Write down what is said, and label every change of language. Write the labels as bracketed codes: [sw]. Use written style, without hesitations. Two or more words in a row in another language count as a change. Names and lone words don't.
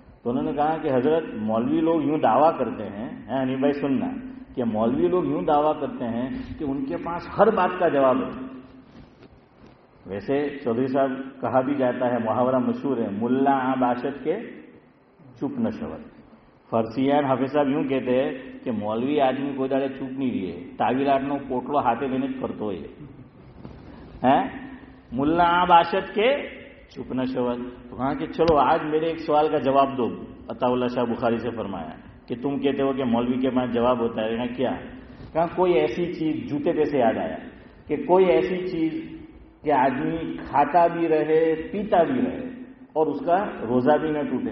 [ur] تو انہوں نے کہا کہ حضرت مولوی لوگ یوں دعویٰ کرتے ہیں، نہیں بھائی سننا، کہ مولوی لوگ یوں دعویٰ کرتے ہیں کہ ان کے پاس ہر بات کا جواب ہے. ویسے چودھری صاحب کہا بھی جاتا ہے، محاورہ مشہور ہے، [fa] ملا آ باشد کے چپ نہ شود. [ur] فرسیان حافظ صاحب یوں کہتے ہیں کہ مولوی آدمی کوئی داڑے چپ نہیں رہے، [gu] تعویلاتનો પોટલો હાથે લઈને જ ફરતો હોય. [fa] ملا آ باشد کے چپ نہ شود. [ur] تو کہا کہ چلو آج میرے ایک سوال کا جواب دو. عطا اللہ شاہ بخاری سے فرمایا کہ تم کہتے ہو کہ مولوی کے پاس جواب ہوتا ہے. کہا کیا؟ کہا کوئی ایسی چیز، جوتے پہ سے یاد آیا کہ کوئی ایسی چیز کہ آدمی کھاتا بھی رہے پیتا بھی رہے اور اس کا روزہ بھی نہ ٹوٹے.